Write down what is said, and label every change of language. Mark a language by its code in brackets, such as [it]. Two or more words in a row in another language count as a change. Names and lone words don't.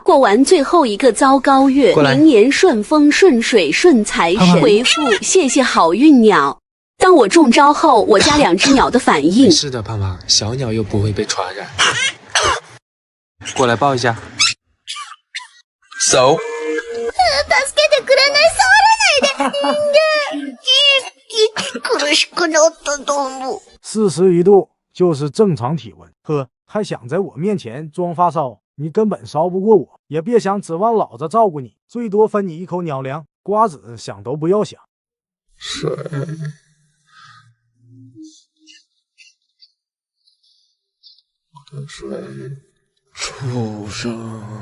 [zh] 过完最后一个糟糕月，明年顺风顺水顺财神。回复谢谢好运鸟。当我中招后，我家2只鸟的反应。是的，胖胖，小鸟又不会被传染。过来抱一下。手。 [ja] 助けてくれない、触らないで。苦しくなったと思う。 [zh] 41 度就是正常体温。呵，还想在我面前装发烧，你根本烧不过我，也别想指望老子照顾你，最多分你一口鸟粮，瓜子想都不要想。水。我的水，畜生。